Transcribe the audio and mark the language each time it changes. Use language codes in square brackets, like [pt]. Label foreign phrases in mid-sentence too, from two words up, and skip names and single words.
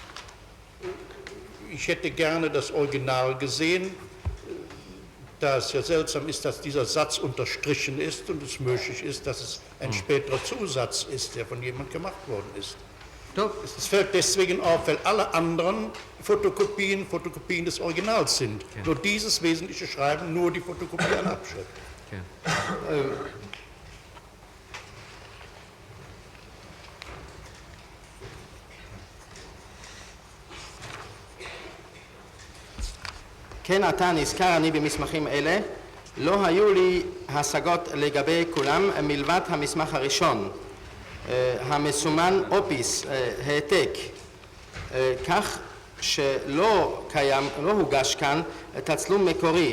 [de] Ich hätte gerne das Original gesehen, da es ja seltsam ist, dass dieser Satz unterstrichen ist und es möglich ist, dass es ein späterer Zusatz ist, der von jemand gemacht worden ist. Es fällt deswegen auf, weil alle anderen Fotokopien des Originals sind. Okay. Nur dieses wesentliche Schreiben, nur die Fotokopie an Abschrift. Okay. [he] כן עתה נזכר אני במסמכים אלה, לא היו לי השגות לגבי כולם מלבד המסמך הראשון, המסומן אופיס, העתק, כך שלא הוגש כאן תצלום מקורי.